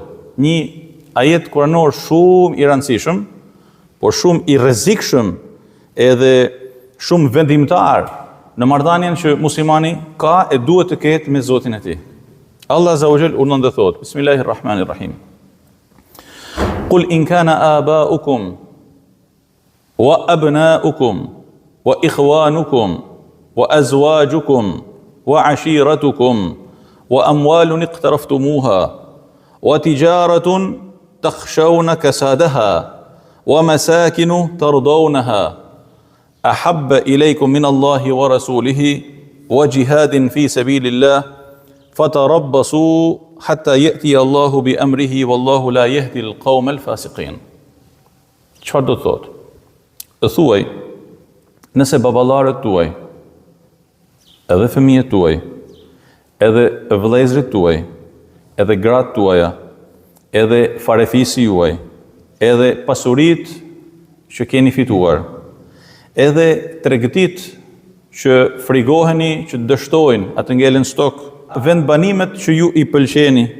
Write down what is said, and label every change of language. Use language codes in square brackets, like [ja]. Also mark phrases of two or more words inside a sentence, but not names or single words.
[sq] Një ajet kuranor shumë i rëndësishëm, por shumë i rrezikshëm edhe shumë vendimtar në marrëdhënien që muslimani ka e duhet të ketë me Zotin e tij. [ar] الله عز وجل [sq] urdhon dhe thot: [ar] Bismillahirrahmanirrahim. قل إن كان آباؤكم وأبناؤكم وإخوانكم وأزواجكم وعشيرتكم وأموال اقترفتموها وتجارة تخشون كسادها ومساكن ترضونها أحب إليكم من الله ورسوله وجهاد في سبيل الله فتربصوا حتى يأتي الله بأمره والله لا يهدي القوم الفاسقين. [sq] Çfarë do të thotë? Të thuaj, nëse baballarët tuaj, edhe fëmijët tuaj, edhe vëllezërit tuaj, edhe gratë tuaja, edhe farefisi juaj, edhe pasurit që keni fituar, edhe tregtit që frigoheni, që të dështojnë, atë ngelen stok, vend banimet që ju i pëlqeni.